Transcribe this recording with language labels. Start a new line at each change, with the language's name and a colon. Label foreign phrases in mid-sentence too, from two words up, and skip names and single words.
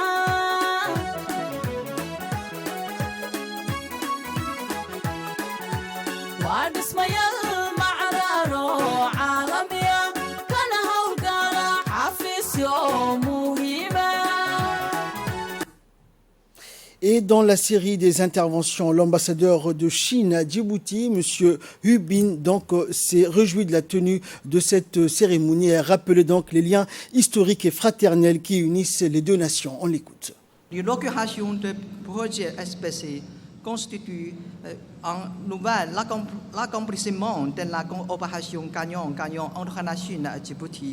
Somali: waa dhismayaal macraaro caalamiya kana hawlgala xafiisyo muhiima
French: Et dans la série des interventions, l'ambassadeur de Chine à Djibouti, M. Hu Bin, s'est réjoui de la tenue de cette cérémonie et a rappelé donc les liens historiques et fraternels qui unissent les deux nations. On l'écoute. L'inauguration du projet SPC constitue un nouvel accomplissement de la coopération gagnant-gagnant entre la Chine et Djibouti.